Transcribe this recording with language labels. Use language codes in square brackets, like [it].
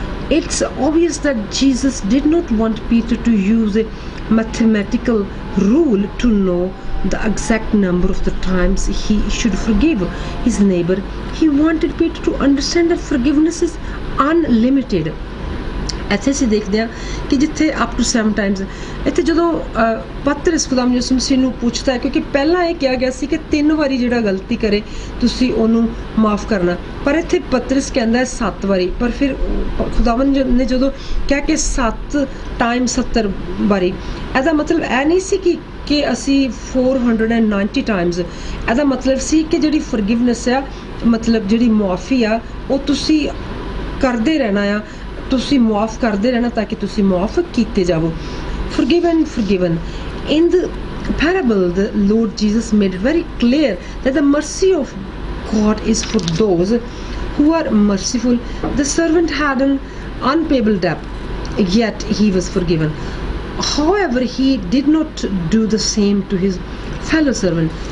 [en] It's obvious that Jesus did not want Peter to use a mathematical rule to know the exact number of the times he should forgive his neighbor. He wanted Peter to understand that forgiveness is unlimited. [pa] ਇੱਥੇ ਅਸੀਂ ਦੇਖਦੇ ਹਾਂ ਕਿ ਜਿੱਥੇ up to 7 Times, ਇੱਥੇ ਜਦੋਂ ਪਤਰਸ ਖੁਦਾਮ ਯਿਸੂ ਮਸੀਹ ਨੂੰ ਪੁੱਛਦਾ ਹੈ, ਕਿਉਂਕਿ ਪਹਿਲਾਂ ਇਹ ਕਿਹਾ ਗਿਆ ਸੀ ਕਿ 3 ਵਾਰੀ ਜਿਹੜਾ ਗਲਤੀ ਕਰੇ ਤੁਸੀਂ ਉਹਨੂੰ ਮਾਫ ਕਰਨਾ, ਪਰ ਇੱਥੇ ਪਤਰਸ ਕਹਿੰਦਾ ਹੈ 7 ਵਾਰੀ। ਪਰ ਫਿਰ ਖੁਦਾਵੰਦ ਨੇ ਜਦੋਂ ਕਿਹਾ ਕਿ 7 ਟਾਈਮ 70 ਵਾਰੀ, ਇਹਦਾ ਮਤਲਬ ਇਹ ਨਹੀਂ ਸੀ ਕਿ ਅਸੀਂ 490 ਟਾਈਮਸ, ਇਹਦਾ ਮਤਲਬ ਸੀ ਕਿ ਜਿਹੜੀ ਫਰਗਿਵਨੈਸ ਆ, ਮਤਲਬ ਜਿਹੜੀ ਮੁਆਫੀ ਆ, ਉਹ ਤੁਸੀਂ ਕਰਦੇ ਰਹਿਣਾ ਆ, ਤੁਸੀਂ ਮੁਆਫ ਕਰਦੇ ਰਹਿਣਾ ਤਾਂ ਕਿ ਤੁਸੀਂ ਮੁਆਫ ਕੀਤੇ ਜਾਵੋ। [en] Forgiven. In the parable, the Lord Jesus made it very clear that the mercy of God is for those who are merciful. The servant had an unpayable debt, yet he was forgiven. However, he did not do the same to his fellow servant.